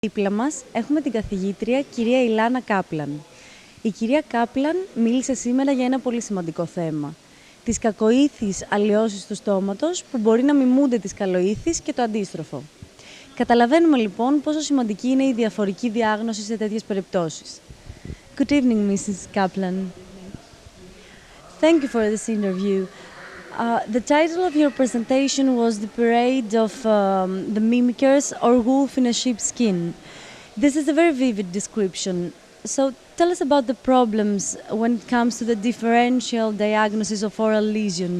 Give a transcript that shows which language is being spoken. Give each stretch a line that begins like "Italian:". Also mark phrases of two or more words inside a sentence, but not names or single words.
Greek: Δίπλα μας έχουμε την καθηγήτρια κυρία Ilana Kaplan. Η κυρία Kaplan μίλησε σήμερα για ένα πολύ σημαντικό θέμα. Τις κακοήθεις αλλοιώσεις του στόματος που μπορεί να μιμούνται τις καλοήθεις και το αντίστροφο. Καταλαβαίνουμε λοιπόν πόσο σημαντική είναι η διαφορική διάγνωση σε τέτοιες περιπτώσεις.
English: Good evening, Mrs. Kaplan. Thank you for this interview. The title of your presentation was The Parade of the Mimickers or Wolf in a Sheep's Skin. This is a very vivid description. So tell us about the problems when it comes to the differential diagnosis of oral lesions.